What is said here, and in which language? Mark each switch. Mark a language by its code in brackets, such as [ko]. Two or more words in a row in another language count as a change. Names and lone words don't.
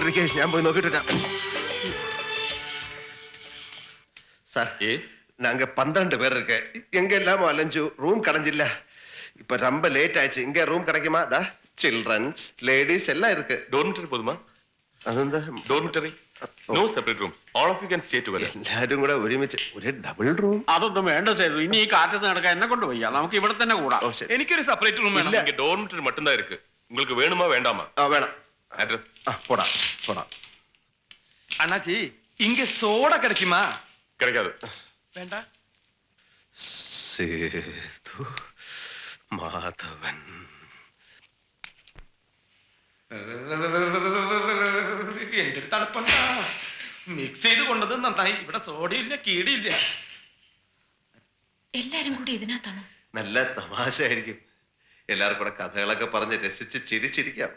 [ml] ഞാൻ പോയി നോക്കിട്ട് [ta] சார் நாங்க 12 பேர் இருக்கு. எங்க எல்லாம் அலைஞ்சு ரூம் கிடைஞ்சில்ல. இப்ப ரொம்ப லேட் ஆயிடுச்சு. இங்க ரூம் கிடைக்குமா? தா [en] childrens ladies [ta] எல்லாம் இருக்கு. டோர்மிட்டரி போதுமா? [ml] അതെന്താ [en] Dormitory no separate rooms all of you can stay together [ml] എല്ലാരും കൂടെ ഒരുമിച്ച് ഒരു ഡബിൾ റൂം അതൊന്നും വേണ്ട സേതു ഇനി ഈ കാറ്റത്ത് നടക്കാൻ എന്നെ കൊണ്ട് വയ്യ നമുക്ക് ഇവിടെ തന്നെ കൂടാം എനിക്കൊരു സെപ്പറേറ്റ് റൂം വേണം [ta] ഇங்க ഡോർമിറ്ററി மட்டும்தான் இருக்கு உங்களுக்கு வேணுமா வேண்டாமா வேணாம் அட்ரஸ் போடா போடா அண்ணாச்சி இங்க சோடா கிடைக்குமா கிடைக்காது வேண்டாம் சேது மாதவன் [ml] എന്തൊരു തണുപ്പണ്ട മിക്സ് ചെയ്ത് കൊണ്ടത് നന്നായി ഇവിടെ സോഡയില്ല കീടിയില്ല എല്ലാരും കൂടി ഇതിനകത്താണോ നല്ല തമാശയായിരിക്കും എല്ലാവർക്കും കൂടെ കഥകളൊക്കെ പറഞ്ഞ് രസിച്ച് ചിരിച്ചിരിക്കാം